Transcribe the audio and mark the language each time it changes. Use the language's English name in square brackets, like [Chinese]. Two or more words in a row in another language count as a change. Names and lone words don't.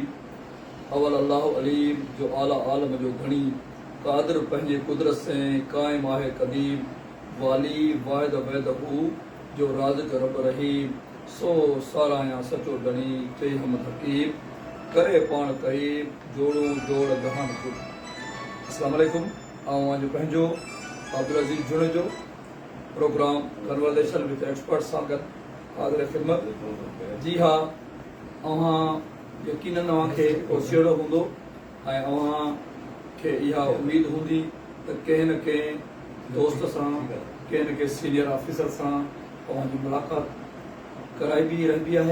[Sindhi] अवल अल्लाह अलीम जो आला आलम जो घणी क़ादिर पंहिंजे कुदरत से क़ाइम आहे क़दीम वाली वाहिद वैद हू जो राज़िक़ रब रहीम सो सारायां सचो धणी चई हमद हकीम करे पाण करीम जोड़ो जोड़ जहान को। अस्सलाम वालेकुम। जो पंहिंजो अब्दुल अज़ीज़ जुड़ जो प्रोग्राम कन्वर्सेशन विद एक्सपर्ट सां गॾु हाज़िर ख़िदमत। जी हाँ, यकीनन अव्हांखे होशियारो हूंदो ऐं अव्हांखे इहा उम्मीद हूंदी त कंहिं न कंहिं दोस्त सां कंहिं न कंहिं सीनियर ऑफिसर सां अव्हांजी मुलाक़ात कराइबी रहंदी आहे।